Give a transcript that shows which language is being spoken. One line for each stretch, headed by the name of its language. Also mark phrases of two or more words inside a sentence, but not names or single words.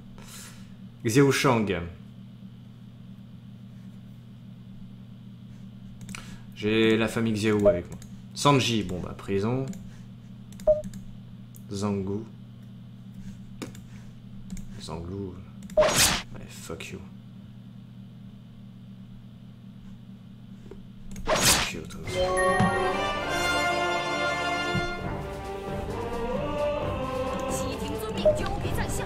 French: Xiao Shang. J'ai la famille Xiao avec moi. Sanji, bon bah prison. Zangu. Zanglou. Ouais,
English: fuck you. Fuck you,
French: toi aussi.
Chinese: 启廷遵命，交给在下。